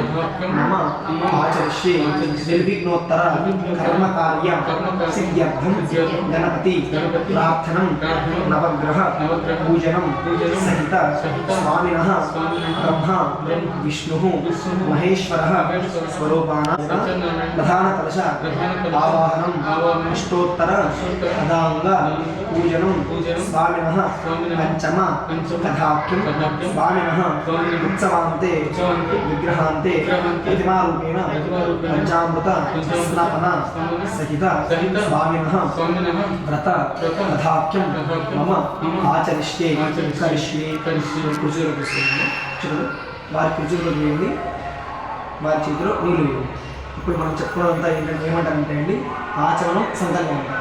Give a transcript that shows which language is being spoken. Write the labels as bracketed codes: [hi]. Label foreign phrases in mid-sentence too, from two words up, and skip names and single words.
[sa] मम आचरिष्ये निर्विघ्नोत्तर कर्म कार्य सिद्ध्यर्थं गणपति प्रार्थनं नवग्रह पूजनं सहित स्वामिनः ब्रह्मा विष्णुः महेश्वरः स्वरूपाणां प्रधानकलश आवाहनं अष्टोत्तर पदांग पूजनं स्वामिनः पंचम कथाख्यं स्वामिनः उत्सवान्ते विग्रहान्ते प्रतिमारूपेण पंचामृत స్నాపన సహిత స్వామినః వ్రత తథాఖ్యం మమ ఆచరిష్యే [te] కుజులకు చూడండి వారి కుజులకు వేయండి వారి చేతిలో నీళ్ళు వేయండి. ఇప్పుడు మనం చెప్పుకున్నదంతా ఏంటంటే ఏమంటారంటే అండి ఆచరణం సంకల్పం అంటారు.